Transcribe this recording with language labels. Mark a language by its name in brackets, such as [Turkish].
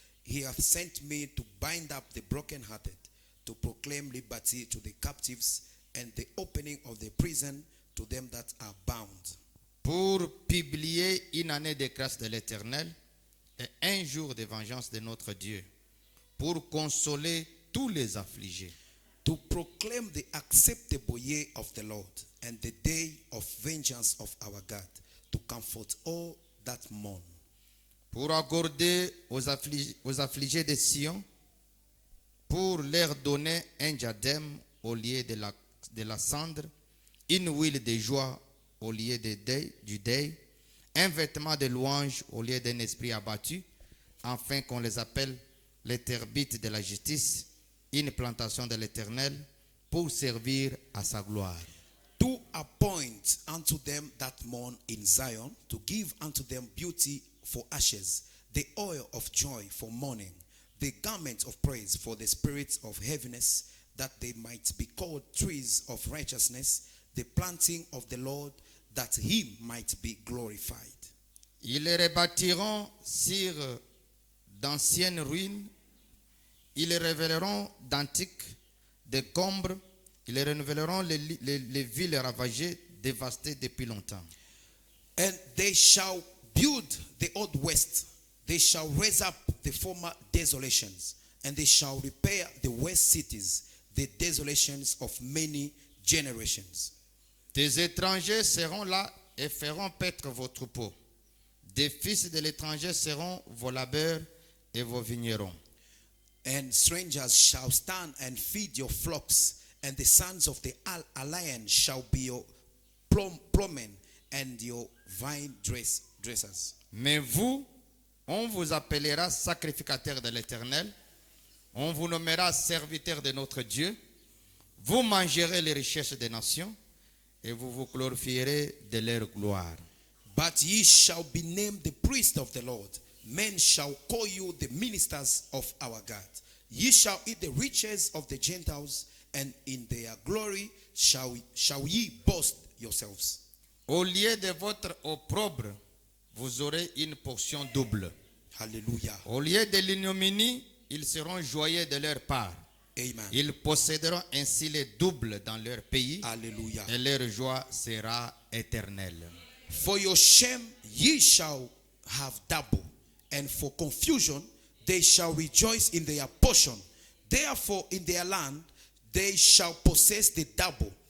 [English] He hath sent me to bind up the brokenhearted, to proclaim liberty to the captives, and the opening of the prison to them that are bound. [French] Pour publier une année de grâce de l'Éternel et un jour de vengeance de notre Dieu, pour consoler tous les affligés. [English] To proclaim the acceptable year of the Lord, and the day of vengeance of our God, to comfort all that mourn. [French] Pour accorder aux affligés de Sion, pour leur donner un diadème au lieu de la cendre, une huile de joie au lieu du deuil, un vêtement de louange au lieu d'un esprit abattu, afin qu'on les appelle les terbites de la justice, une plantation de l'Éternel, pour servir à sa gloire. [English] To appoint unto them that mourn in Zion, to give unto them beauty for ashes, the oil of joy for mourning, the garment of praise for the spirits of heaviness, that they might be called trees of righteousness, the planting of the Lord, that he might be glorified. [French] Ils les rebâtiront sur d'anciennes ruines, ils révéleront d'antiques décombres, ils renouvelleront les villes ravagées, dévastées depuis longtemps. [English] And they shall build the old west, they shall raise up the former desolations, and they shall repair the west cities, the desolations of many generations. [French] Des étrangers seront là et feront paître vos troupeaux. Des fils de l'étranger seront vos labeurs et vos vignerons. [English] And strangers shall stand and feed your flocks, and the sons of the alliance shall be your plowmen, and your vine dressers. [French] Mais vous, on vous appellera sacrificateur de l'Éternel. On vous nommera serviteur de notre Dieu. Vous mangerez les richesses des nations et vous vous glorifierez de leur gloire. [English] But ye shall be named the priests of the Lord. Men shall call you the ministers of our God. Ye shall eat the riches of the Gentiles, and in their glory shall ye boast yourselves. [French] Au lieu de votre opprobre, vous aurez une portion double. Hallelujah. Au lieu de l'ignominie, ils seront joyeux de leur part. Amen. Ils posséderont ainsi les doubles dans leur pays. Hallelujah. Et leur joie sera éternelle. [English] For your shame ye shall have double, and for confusion they shall rejoice in their portion. Therefore in their land they shall possess the double.